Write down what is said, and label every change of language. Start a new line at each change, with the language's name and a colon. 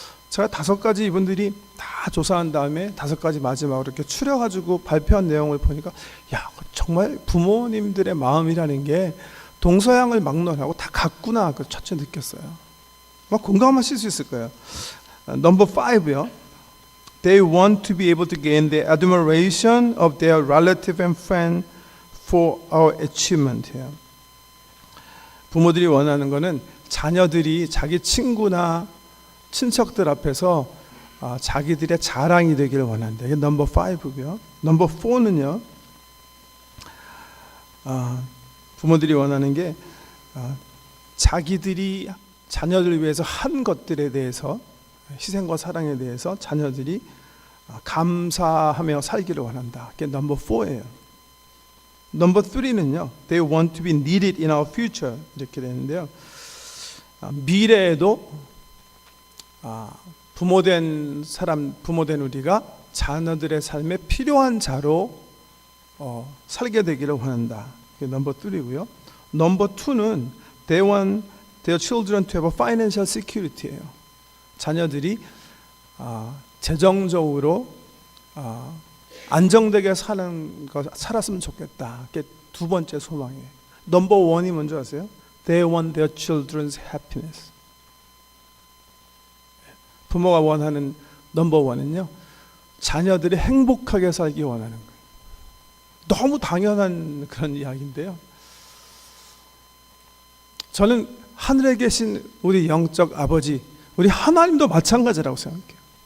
Korean: 제가 5가지 이분들이 다 조사한 다음에 5가지 마지막으로 이렇게 추려가지고 발표한 내용을 보니까 정말 부모님들의 마음이라는 게 동서양을 막론하고 다 같구나 그 첫째 느꼈어요. 공감하실 수 있을 거예요. 넘버 5요.
English: They want to be able to gain the admiration of their relative and friend for our achievement.
Korean: 부모들이 원하는 것은 자녀들이 자기 친구나 친척들 앞에서 자기들의 자랑이 되기를 원한다. 이게 넘버 5고요. 넘버 4는요. 부모들이 원하는 게 자기들이 자녀들을 위해서 한 것들에 대해서, 희생과 사랑에 대해서 자녀들이 감사하며 살기를 원한다. 그게 넘버 4예요. 넘버 3는요.
English: They want to be needed in our future.
Korean: 이렇게 되는데요. 미래에도 부모된 우리가 자녀들의 삶에 필요한 자로 살게 되기를 원한다. 그게 넘버 3고요. 넘버 2는
English: They want their children to have a financial security예요.
Korean: 자녀들이 재정적으로 안정되게 살았으면 좋겠다. 그게 두 번째 소망이에요. 넘버 1이 뭔지 아세요?
English: They want their children's happiness.
Korean: 부모가 원하는 넘버 1은요, 자녀들이 행복하게 살기 원하는 거예요. 너무 당연한 그런 이야기인데요. 저는 하늘에 계신 우리 영적 아버지, 우리 하나님도 마찬가지라고 생각해요.